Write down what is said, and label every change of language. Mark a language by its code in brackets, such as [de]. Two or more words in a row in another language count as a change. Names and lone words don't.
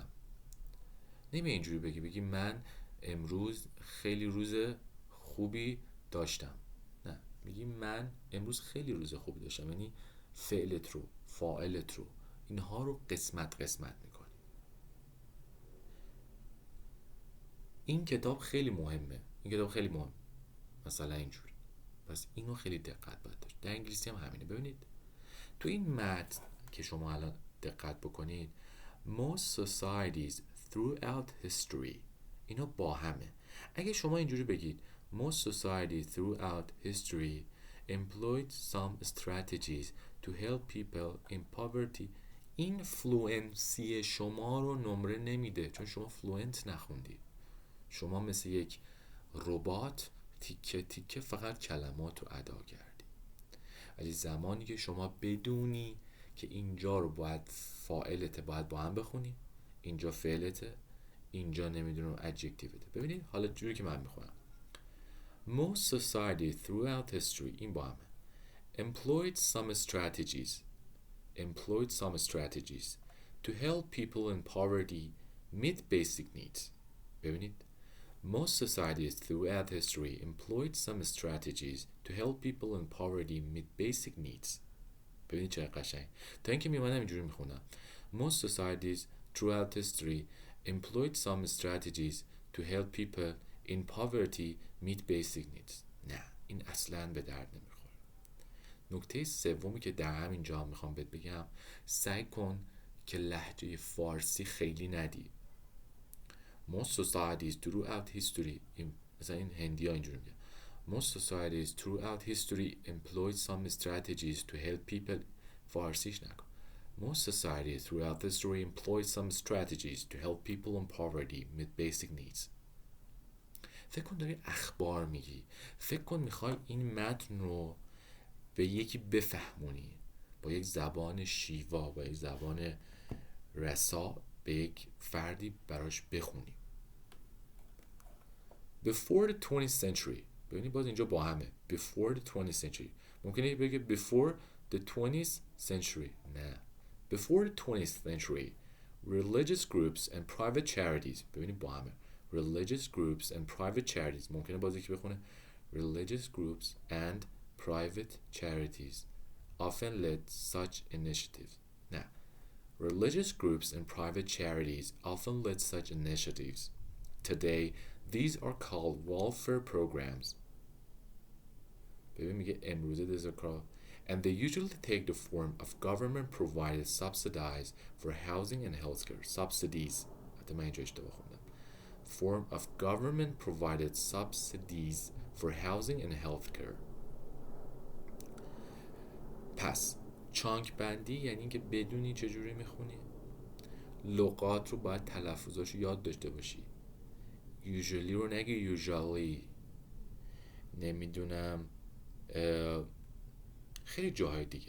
[fa] نمی اینجوری بگی من امروز خیلی روز خوبی داشتم، نه، میگی من امروز خیلی روز خوبی داشتم، یعنی فعلت رو، فاعلت رو، اینها رو قسمت قسمت میکنی. این کتاب خیلی مهمه، این کتاب خیلی مهم، مثلا اینجوری، پس اینو خیلی دقت باید داشت. در انگلیسی هم همینه. ببینید تو این متن که شما الان دقت بکنید [en] most societies throughout history [fa] اینا با همه. اگه شما اینجوری بگید [en] most societies throughout history employed some strategies to help people in poverty، [fa] این فلوئنسی شما رو نمره نمیده چون شما فلوئنت نخوندی. شما مثل یک ربات تیکه تیکه فقط کلمات رو ادا کردی. ولی زمانی که شما بدونی که اینجا رو باید فاعلته باید با هم بخونی، اینجا فعلته، اینجا نمیدونم ادجکتیوته. ببینید حالا جوری که من میخونم [en] most society throughout history [fa] این با همه [en] employed some strategies to help people in poverty meet basic needs. ببینید most societies throughout history employed some strategies to help people in poverty meet basic needs. [fa] ببینید چه قشنگ. تا اینکه میمونم اینجوری میخونم [en] most societies throughout history employed some strategies to help people in poverty meet basic needs. [fa] نه، این اصلاً به درد نمیخوره. نکته سومی که در همین جا میخوام بهت بگم، سعی کن که لهجه فارسی خیلی ندی. [en] most societies throughout history، [fa] مثلا این هندی ها اینجوری میگن [en] most societies throughout history employed some strategies to help people. [fa] فارسیش نکن. [en] most societies throughout history employed some strategies to help people in poverty meet basic needs. [fa] فکر کن داری اخبار میگی، فکر کن میخوای این متن رو به یکی بفهمونی با یک زبان شیوا، با یک زبان رسا، به یک فردی براش بخونی. [en] Before the 20th century، [fa] ببینید باز اینجا با همه [en] before the 20th century. [fa] ممکنه بگه [en] before the 20th century، نه، before the 20th century religious groups and private charities. [fa] ببینید با همه [en] religious groups and private charities. [fa] ممکنه باز یکی بخونه [en] religious groups and private charities often led such initiatives. نه، religious groups and private charities often led such initiatives. Today these are called welfare programs. [fa] ببین میگه امروزه [en] these are called and they usually take the form of government provided subsidies for housing and healthcare. Subsidies، [fa] حتی من اینجا اشتباه خوندم. [en] Form of government provided subsidies for housing and healthcare. [fa] پس چانک بندی یعنی اینکه بدونی چجوری میخونی، لغات رو باید تلفظاشو یاد داشته باشی. usually رو نگی usually، نمیدونم خیلی جاهای دیگه.